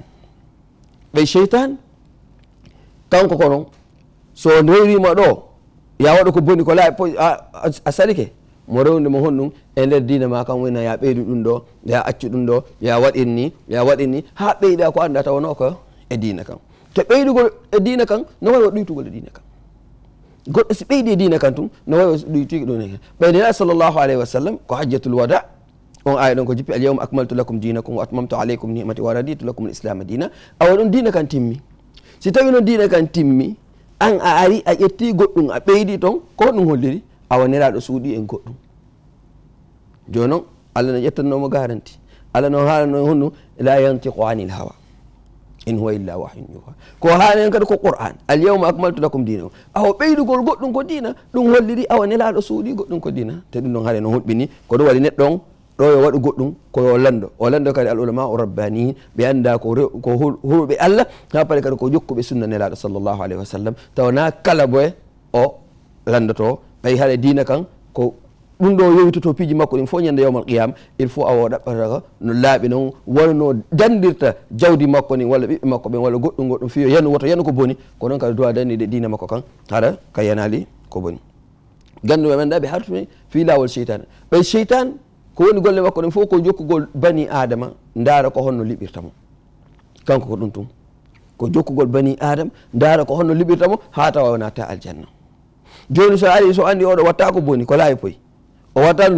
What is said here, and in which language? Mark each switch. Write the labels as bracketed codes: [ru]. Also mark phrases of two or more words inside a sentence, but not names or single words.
[ff] ɓe cheytan kanko ko noon so rewrima ɗo ya waɗa ko boni ko laaɓi a salike mo rewde mo honɗum e nder dina ma kam wona ya ɓeydu ɗum ɗo ya accu ɗum ɗo ya waɗinni ha ɓeyɗa ko anda tawano ko e dina kam. te ɓeydugol e dina kan no wawi o ɗoytugol e dina kan goɗɗo si ɓeydi e dina kan tum no wawi o ɗoytugi ɗon ɓeydena [ar] صلى الله عليه وسلم [ff] ko [ar] حجة الوداع [ff] on aya ɗon ko jippi [ar] اليوم أكملت لكم دينكم وأتممت عليكم نعمتي ورضيت لكم الإسلام دينا. [ff] awa ɗon dina kan timmi si tawi noon dina kan timmi an a ari a ƴetti goɗɗum a ɓeydi toon ko ɗum holliri awa nelaɗo suuɗi en goɗɗum. joni noon allah no ƴettannomo garanti allah no haalano honno [ar] لا ينطق عن الهوى إن هو إلا وحي يوحى [ff] ko haalen kadi ko qur'an [ar] اليوم أكملت لكم دينكم [ff] awa ɓeydugol goɗɗum ko dina ɗum holliri awa nelaɗo suuɗi goɗɗum ko dina te ɗum ɗon haare no hulɓini ko ɗum waɗi neɗɗon ɗo yo waɗu goɗɗum koyo lando kadi [ar] العلماء الربانيين [ff] ɓe annda ko huruɓe allah ha pare kadi ko jokkuɓe sunna nelaɗo [ar] صلى الله عليه وسلم [ff] taw na kala boye o landoto ɓay haɗa dina kan ko ɗum ɗo yewtoto piiji makko ɗin fof ñande [ar] يوم القيامة [fr] il faut [ff] awo ɗaɓɓata no laaɓi noon walla no dandirta jawdi makko ni walla ɓiɓɓe makko ɓen walla goɗɗum fiyo yanu woto yanu ko boni ko noon kada dowa dandide dina makko kan haɗa ka yanali ko boni ganduɓe men ɗa ɓe hartume fi lawol cheytane ɓay cheytane ko woni golle makko ɗen fof ko jokkugol [ar] بني آدم [ff] ndaara ko honno liɓirtamo kanko ko ɗum tum ko jokkugol [ar] بني آدم [ff] ndaara ko honno liɓirtamo ha tawa natta aljanna joni so ari so andi oɗo watta ko boni ko laawi poyi o watta ɗum